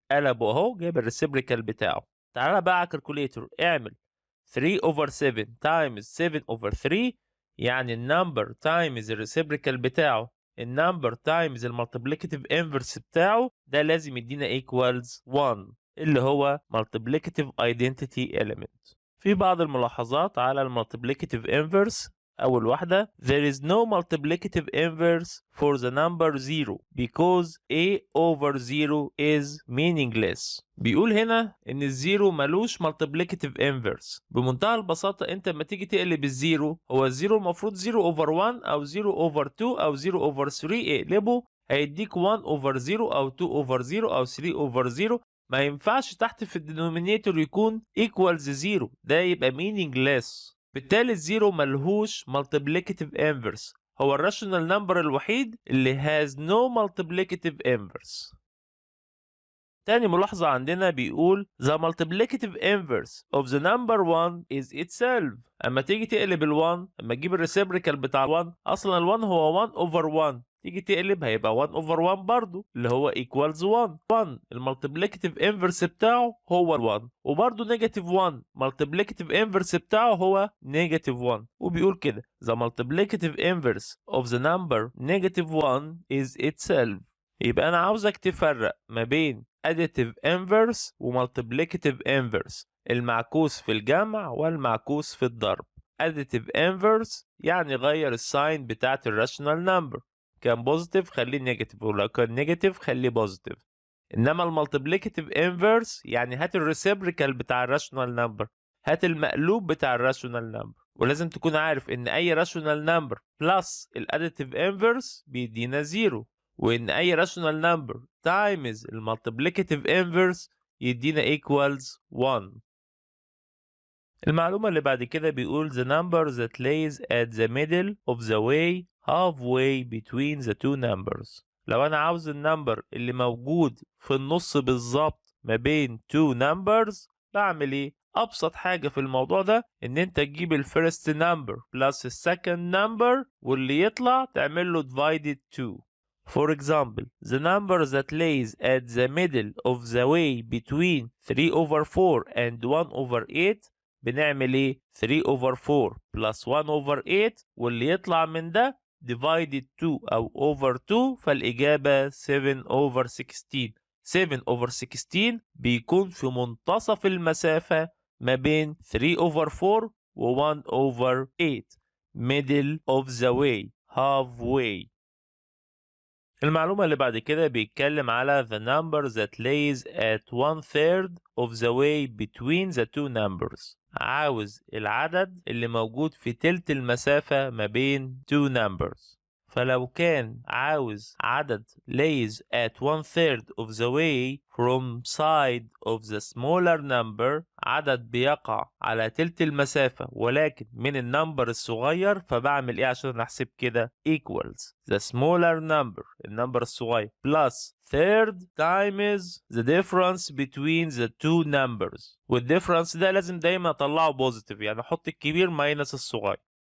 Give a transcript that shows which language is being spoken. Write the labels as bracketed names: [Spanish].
[Arabic] قلبه اهو جايب الريسبريكال بتاعه. تعالى بقى على الكالكوليتور اعمل [English] 3 over 7 times 7 over 3 [Arabic] يعني النمبر times الريسبريكال بتاعه النمبر times المالتيبليكاتيف انفرس بتاعه ده لازم يدينا equals 1 اللي هو multiplicative identity element. في بعض الملاحظات على المالتيبليكاتيف انفرس. أول واحدة [English] there is no multiplicative inverse for the number 0 because a over 0 is meaningless. [Arabic] بيقول هنا إن الزيرو ملوش multiplicative inverse. بمنتهى البساطة أنت لما تيجي تقلب الزيرو هو الزيرو المفروض 0 over 1 أو 0 over 2 أو 0 over 3 اقلبه هيديك 1 over 0 أو 2 over 0 أو 3 over 0. ما ينفعش تحت في الدينومينيتور يكون equals 0 ده يبقى meaningless. بالتالي الزيرو ملهوش multiplicative inverse هو الراشونال نمبر الوحيد اللي [English] has no multiplicative inverse. [Arabic] تاني ملاحظة عندنا بيقول [English] the multiplicative inverse of the number 1 is itself. [Arabic] اما تيجي تقلب ال1 اما تجيب الريسبريكال بتاع ال1 اصلا ال1 هو 1 over 1 تيجي تقلب هيبقى 1 over 1 برضو اللي هو equals 1. 1 المالتيبليكاتيف انفرس بتاعه هو 1 وبرضو نيجاتيف 1 مالتيبليكاتيف انفرس بتاعه هو نيجاتيف 1 وبيقول كده [English] the multiplicative inverse of the number negative 1 is itself. [Arabic] يبقى انا عاوزك تفرق ما بين additive inverse و multiplicative inverse المعكوس في الجمع والمعكوس في الضرب. additive inverse يعني غير الساين بتاعت الراشونال نمبر كان بوزيتيف خليه نيجاتيف ولو كان نيجاتيف خليه بوزيتيف. انما المالتيبليكاتيف انفرس يعني هات الريسبريكال بتاع الراشونال نمبر هات المقلوب بتاع الراشونال نمبر ولازم تكون عارف ان اي راشونال نمبر بلس الاديتيف انفرس بيدينا زيرو وان اي راشونال نمبر تايمز المالتيبليكاتيف انفرس يدينا equals 1. المعلومة اللي بعد كده بيقول [English] the number that lays at the middle of the way halfway between the two numbers. [Arabic] لو أنا عاوز النمبر اللي موجود في النص بالظبط ما بين two numbers بعمل إيه؟ أبسط حاجة في الموضوع ده إن أنت تجيب الفيرست نمبر plus السكند نمبر واللي يطلع تعمل له divided 2. [English] For example, the number that lays at the middle of the way between 3 over 4 and 1 over 8 [Arabic] بنعمل ايه [English] 3 over 4 plus 1 over 8 [Arabic] واللي يطلع من ده [English] divided 2 او over 2 فالإجابة 7 over 16. [Arabic] 7 over 16 بيكون في منتصف المسافة ما بين 3 over 4 و 1 over 8 [English] middle of the way halfway. [Arabic] المعلومة اللي بعد كده بيتكلم على [English] the number that lays at 1/3 of the way between the two numbers. [Arabic] عاوز العدد اللي موجود في تلت المسافة ما بين two numbers. فلو كان عاوز عدد [English] lays at 1/3 of the way from side of the smaller number [Arabic] عدد بيقع على تلت المسافة ولكن من النمبر الصغير فبعمل ايه عشان احسب كده [English] equals the smaller number [Arabic] النمبر الصغير [English] plus third times the difference between the two numbers [Arabic] والديفرنس ده لازم دايما اطلعه بوزيتيف يعني احط الكبير ماينس الصغير.